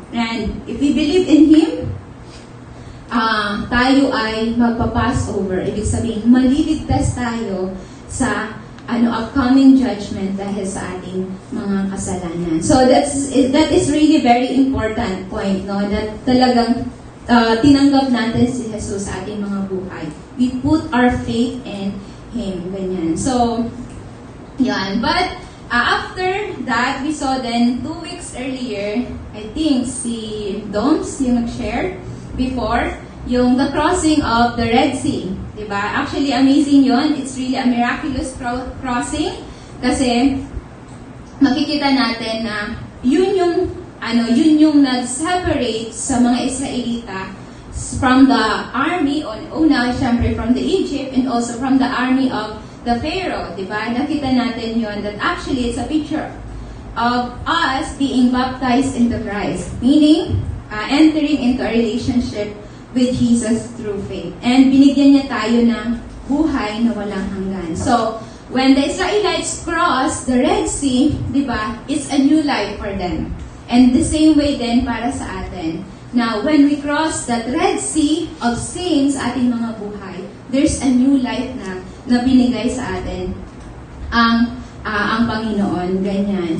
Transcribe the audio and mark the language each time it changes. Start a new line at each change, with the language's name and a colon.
English: And if we believe in Him,
Filipino: tayo ay magpa-pass over. Ibig sabihin, maliligtas tayo sa
English: upcoming judgment
Filipino: dahil sa ating mga kasalanan.
English: So that is really very important point, no?
Filipino: That talagang tinanggap natin si Jesus sa ating mga buhay.
English: We put our faith in Him. Ganyan. So, yan. But after that, we saw then 2 weeks earlier, I think
Filipino: si Doms yung nag-share
English: before, yung the crossing of the Red Sea. Diba? Actually, amazing yon. It's really a miraculous crossing
Filipino: kasi makikita natin na yun yung nag-separate sa mga Israelita
English: from the army,
Filipino: una, syempre
English: from the Egypt, and also from the army of the Pharaoh, diba?
Filipino: Nakita natin yon
English: that actually it's a picture of us being baptized into Christ, meaning entering into a relationship with Jesus through faith.
Filipino: And binigyan niya tayo ng buhay na walang hanggan.
English: So, when the Israelites crossed the Red Sea, diba, it's a new life for them. And the same way
Filipino: din para sa atin.
English: Now, when we cross that Red Sea of sin sa ating mga buhay, there's a new life
Filipino: na binigay sa atin ang Panginoon.
English: Ganyan.